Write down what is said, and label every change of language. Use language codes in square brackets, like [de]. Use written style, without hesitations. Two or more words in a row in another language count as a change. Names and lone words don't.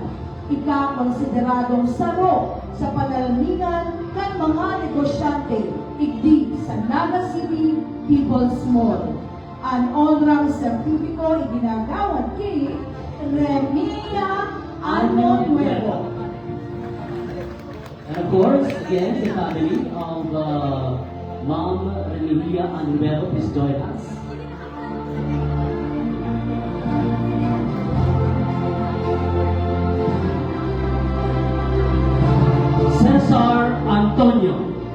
[bik] Ika-konsideradong saro sa panalmingan ng mga negosyante, igdi sa Naga City People's Mall. Ang onrang sertipiko iginagawad kay Remilia Ano Nuevo. [en] And of course, again, the family of Ma'am Remilia Ano Nuevo, please join us. Cesar Antonio.